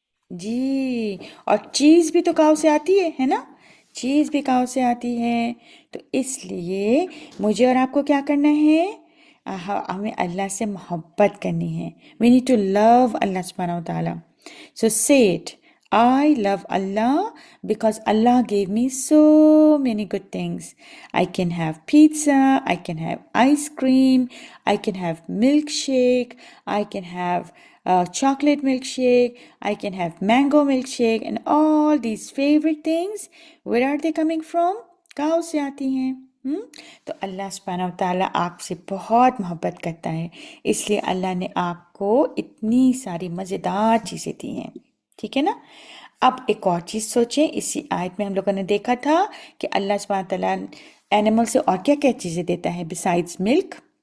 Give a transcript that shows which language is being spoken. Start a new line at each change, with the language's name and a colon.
Hindi: जी, और चीज़ भी तो काव से आती है ना? चीज़ भी काव से आती है। तो इसलिए मुझे और आपको क्या करना है? हमें अल्लाह से मोहब्बत करनी है।
English: We need to love Allah सुब्हानहू व तआला। So say it. I love Allah because Allah gave me so many good things. I can have pizza, I can have ice cream, I can have milkshake, I can have chocolate milkshake, I can have mango milkshake, and all these favorite things. Where are they coming from?
Hindi: कहाँ से आती हैं? तो अल्लाह सुब्हानहू व तआला आपसे बहुत मोहब्बत करता है, इसलिए अल्लाह ने आपको इतनी सारी मज़ेदार चीज़ें दी हैं। ठीक है ना? अब एक और चीज़ सोचें, इसी आयत में हम लोगों ने देखा था कि अल्लाह सुब्हानहू व तआला एनिमल से और क्या क्या चीज़ें देता है
English: Besides milk.